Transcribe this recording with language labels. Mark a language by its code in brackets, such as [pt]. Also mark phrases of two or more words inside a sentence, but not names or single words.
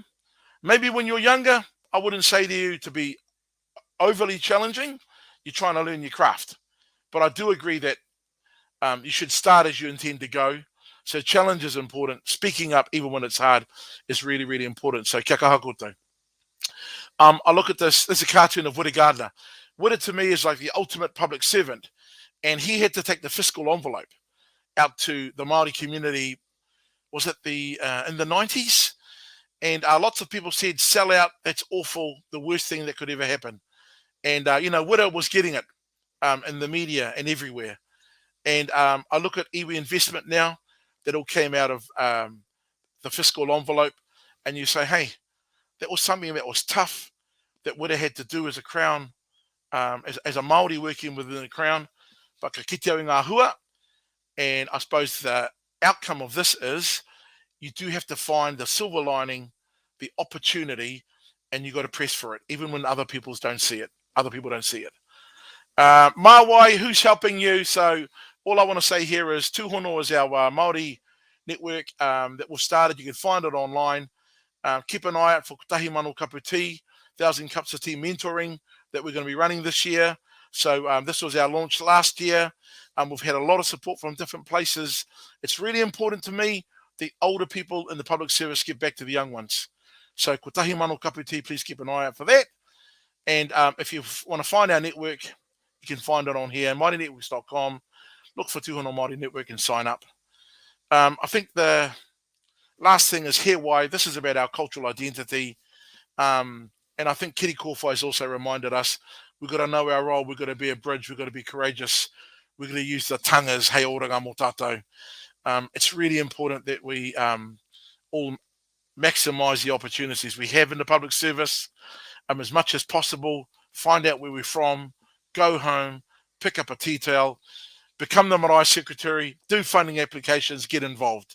[en] Maybe when you're younger, I wouldn't say to you to be overly challenging. You're trying to learn your craft. But I do agree that you should start as you intend to go. So challenge is important. Speaking up, even when it's hard, is really, really important. So [mi] kia kaha koutou. [en] I look at this. There's a cartoon of Wiri Gardner. Wiri to me is like the ultimate public servant. And he had to take the fiscal envelope out to the Māori community. Was it in the 90s? And lots of people said, sell out, that's awful, the worst thing that could ever happen. And, Widow was getting it in the media and everywhere. And I look at iwi investment now, that all came out of the fiscal envelope. And you say, hey, that was something that was tough, that Widow had to do as a Crown, as a Māori working within the Crown. [mi] But ka kite au ngā hua. [en] And I suppose the outcome of this is, you do have to find the silver lining, the opportunity, and you got to press for it, even when other people don't see it. Māui, who's helping you? So all I want to say here is Tūhono is our Māori network that we've started. You can find it online. Keep an eye out for Tahi Manu Kapu Tea, 1,000 Cups of Tea mentoring that we're going to be running this year. So this was our launch last year. We've had a lot of support from different places. It's really important to me the older people in the public service give back to the young ones. So ko tahi mano kapu tea, please keep an eye out for that. And if you want to find our network, you can find it on here, MāoriNetworks.com. Look for Tūhono Māori Network and sign up. I think the last thing is here why. This is about our cultural identity. And I think Kitty Kōwhai has also reminded us, we've got to know our role, we've got to be a bridge, we've got to be courageous, we've got to use the tangas, [mi] hei oranga mō tātou. [en] It's really important that we all maximize the opportunities we have in the public service as much as possible. Find out where we're from, go home, pick up a tea towel, become the marae secretary, do funding applications, get involved.